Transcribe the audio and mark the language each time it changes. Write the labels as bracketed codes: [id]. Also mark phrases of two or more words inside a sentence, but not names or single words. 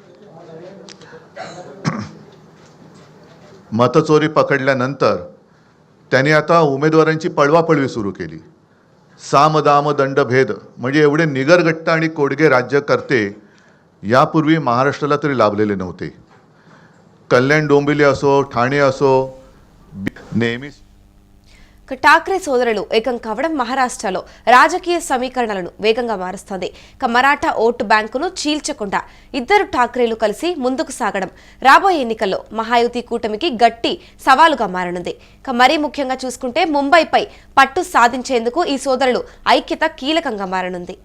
[mr] मतचोरी पकडल्यानंतर त्यांनी आता उमेदवारांची पळवापळवी सुरू केली. साम दाम दंड भेद, म्हणजे एवढे निगरगट्ट आणि कोडगे राज्यकर्ते यापूर्वी महाराष्ट्राला तरी लाभलेले नव्हते. कल्याण डोंबिवली असो, ठाणे असो, नेहमीच [te] ఠాక్రే సోదరులు ఏకం కావడం మహారాష్ట్రలో రాజకీయ సమీకరణలను వేగంగా మారుస్తోంది. మరాఠా ఓటు బ్యాంకును చీల్చకుండా ఇద్దరు ఠాక్రేలు కలిసి ముందుకు సాగడం రాబోయే ఎన్నికల్లో మహాయుతి కూటమికి గట్టి సవాలుగా మారనుంది. మరీ ముఖ్యంగా చూసుకుంటే ముంబైపై పట్టు సాధించేందుకు ఈ సోదరులు ఐక్యత కీలకంగా మారనుంది.